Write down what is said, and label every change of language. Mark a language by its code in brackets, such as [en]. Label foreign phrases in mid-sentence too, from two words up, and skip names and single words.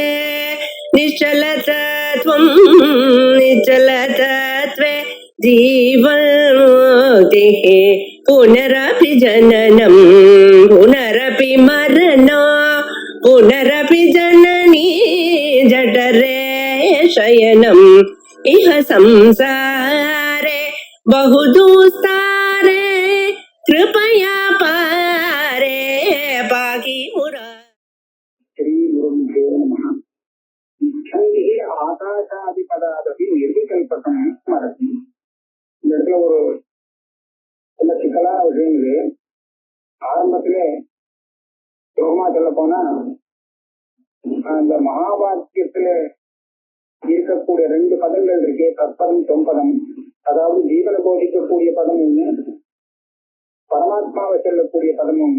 [sa] निश्चलतत्वं निश्चलतत्वे जीवन्मुक्तिः पुनरपि जननं पुनरपि मरणं पुनरपि जननी जठरे शयनम् इह संसारे बहुदुस्तारे कृपया पारे पाहि मुरा श्री गुरुभ्यो नमः। इच्छन्ति आकाशादिपदादपि निर्विकल्पकं स्मरति. [ta] இந்த இடத்துல ஒரு சில சிக்கலான விஷயங்களே ஆரம்பத்திலே யோகமா சொல்ல போனா அந்த மகாபாரத்தியத்துல இருக்கக்கூடிய 2 பதங்கள் இருக்கே, தற்பதம் தொம்பதம். அதாவது ஜீவனை போதிக்கக்கூடிய பதம் ஒண்ணு, பரமாத்மாவை சொல்லக்கூடிய பதம் ஒண்ணு.